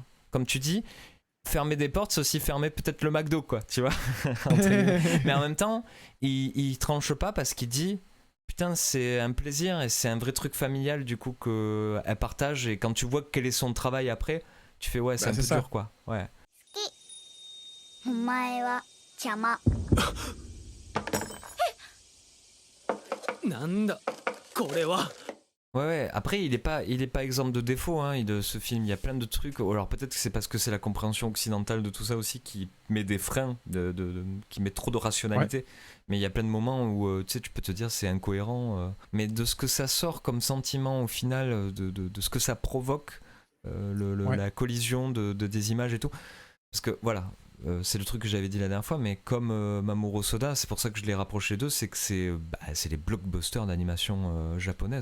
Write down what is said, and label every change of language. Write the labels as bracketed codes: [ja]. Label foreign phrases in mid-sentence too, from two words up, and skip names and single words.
[fr] Comme tu dis, fermer des portes, c'est aussi fermer peut-être le McDo, quoi, tu vois. Mais en même temps, il tranche pas parce qu'il dit putain, c'est un plaisir et c'est un vrai truc familial du coup qu'elle partage, et quand tu vois quel est son travail après, tu fais ouais, c'est un peu dur, quoi. Ouais. [ja] お前は邪魔なんだこれは。 [fr] Ouais, après il est pas exempt de défauts hein, de ce film, il y a plein de trucs, alors peut-être que c'est parce que c'est la compréhension occidentale de tout ça aussi qui met des freins, qui met trop de rationalité, mais il y a plein de moments où tu sais, tu peux te dire c'est incohérent, mais de ce que ça sort comme sentiment au final, de ce que ça provoque, la collision des images et tout, parce que voilà, c'est le truc que j'avais dit la dernière fois, mais comme Mamoru Soda, c'est pour ça que je l'ai rapproché d'eux, c'est que c'est les blockbusters d'animation japonaise.